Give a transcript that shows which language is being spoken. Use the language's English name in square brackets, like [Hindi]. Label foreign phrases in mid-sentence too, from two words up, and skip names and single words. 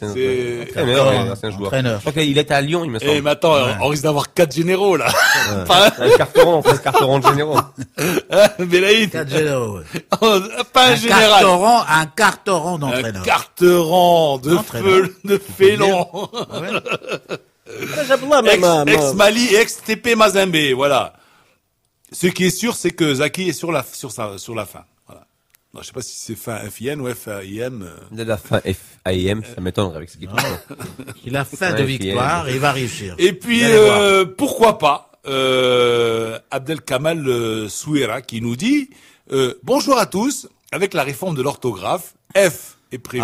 [French] C'est- entraîneur, c'est un joueur. Entraîneur. Je crois qu'il était à Lyon, il me semble. Eh, mais attends, on risque d'avoir 4 généraux, là. Pas Un carteron, on fait un carteron de généraux. Belaïd. 4 généraux. Pas un général. Un carteron Un d'entraîneur. carteron de félon. Ex-Mali et ex-TP Mazembe, voilà. Ce qui est sûr, c'est que Zaki est sur la fin. Voilà. Non, je sais pas si c'est fin FIN ou FIM. De la fin FIM, ça m'étonnerait avec ce qu'il trouve. Il a faim de victoire et il va réussir. Et puis, pourquoi pas, Abdel Kamal Souera qui nous dit, bonjour à tous, avec la réforme de l'orthographe, F est prévu.